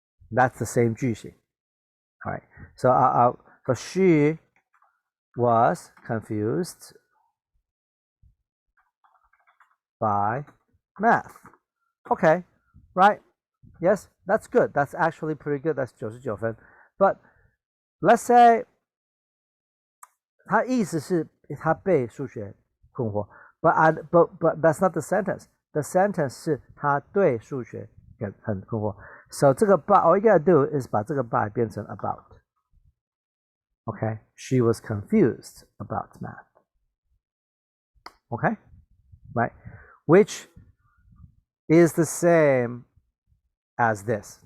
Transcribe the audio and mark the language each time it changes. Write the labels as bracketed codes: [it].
[en] That's the same [zh] 句型。 [en] All right. So she was confused by math. Okay, right? Yes, that's good. That's actually pretty good. That's 99分. But let's say [zh] 他意思是他被数学困惑 [en] but that's not the sentence. The sentence [zh] 是他对数学很困惑. [en] So 这个 but all you gotta do is [zh] 把这个 [en] by 变成 about. Okay, she was confused about math. Okay, right? Which is the same as this.